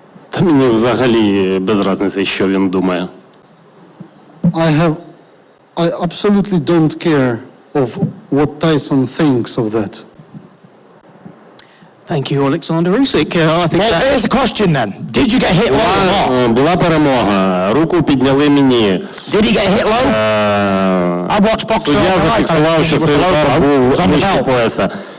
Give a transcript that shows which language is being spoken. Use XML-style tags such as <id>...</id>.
<uk>Та мені взагалі без різниці, що він думає.</uk> <en>I absolutely don't care of what Tyson thinks of that. Thank you, Oleksandr Usyk. I think Well, that... here's a question then. Did you get hit low or not?</en> <uk>Була перемога, руку підняли мені.</uk> <en>Did he get hit low? I watched boxing.</en> <uk>Суддя зафіксував, що цей удар був нижче пояса.</uk>